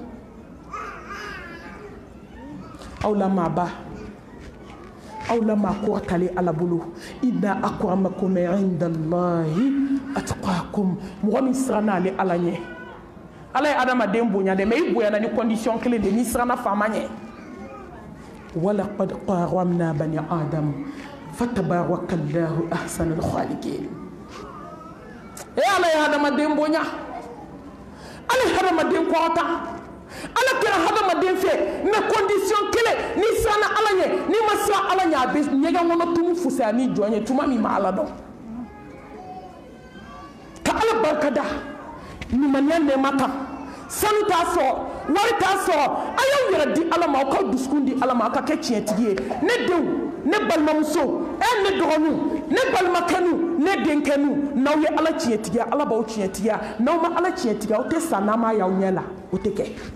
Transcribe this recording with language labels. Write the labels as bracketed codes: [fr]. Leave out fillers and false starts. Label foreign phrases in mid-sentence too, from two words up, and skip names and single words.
[bm] aw la maaba aw la maa kɔrɔtalen ala bolo [ar] إن أكرمكم عند الله أتقاكم [bm] mɔgɔ min siranna ale ala ɲɛ ala ye adamaden bonya de mais i bonyana ni condition kelen de n'i siranna faama ɲɛ [ar] ولقد كرمنا بني آدم فتبارك الله أحسن الخالقين [bm] ala ye adamaden bonya ala ye adamaden kɔrɔta ala kɛra hadamaden fɛ mais condition kelen n'i siranna ala ɲɛ n'i ma siran ala ɲɛ a bɛ ɲɛgɛn kɔnɔ tumu fusaya ni jɔn ye tuma min ma ala dɔn ka ala barikada limaniya nɛɛma kan sanu t'a sɔrɔ wari t'a sɔrɔ a y'aw yɛrɛ di ala ma aw ka dusukun di ala ma aw ka kɛ tiɲɛtigi ye ne denw ne balimamuso ne dɔgɔninw ne balimakɛninw ne denkɛninw n'aw ye ala tiɲɛtigiya ala b'aw tiɲɛtigiya n'aw ma ala tiɲɛtigiya aw tɛ sa n'a ma y'aw ɲɛ la o tɛ kɛ